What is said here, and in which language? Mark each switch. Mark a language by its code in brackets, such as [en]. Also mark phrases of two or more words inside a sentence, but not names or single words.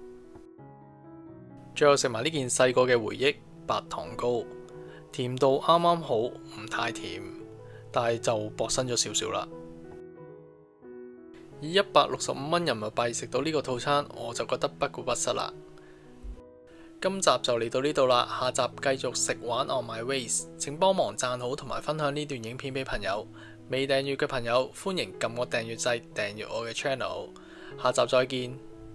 [yue] 最後食埋呢件細個嘅回憶，白糖糕，甜度啱啱好，唔太甜，但係就薄身咗少少啦。以165蚊人民幣食到呢個套餐，我就覺得不過不失啦。今集就嚟到呢度啦，下集繼續食玩 [en] on my ways， [yue] 請幫忙讚好同埋分享呢段影片俾朋友。未訂閱嘅朋友，歡迎撳個訂閱掣，訂閱我嘅 channel。下集再見。